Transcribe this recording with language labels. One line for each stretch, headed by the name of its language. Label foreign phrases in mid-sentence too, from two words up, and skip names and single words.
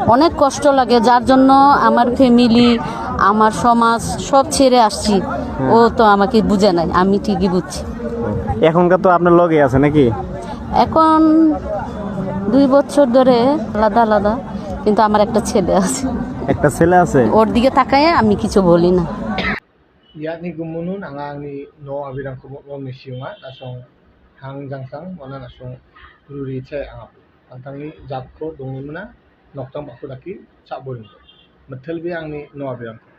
Bangla: অনেক কষ্ট লাগে, যার জন্য আমার ফ্যামিলি, আমার সমাজ সব ছেড়ে আসছি। ও তো আমাকে বুঝে নাই, আমি ঠিকই বুঝছি। এখনকার তো আপনার লগে আছে নাকি? এখন 2 বছর ধরে আলাদা আলাদা, কিন্তু আমার একটা ছেলে আছে। একটা ছেলে আছে? ওর দিকে তাকায় আমি কিছু বলি না।
Garo: yakni gumunun angangni no abirangko mo misiunga nasong hang jangsang wana nasong rurice angap antangni japko dongimuna noktang bakudaki sakboring metelbi angni no abirangko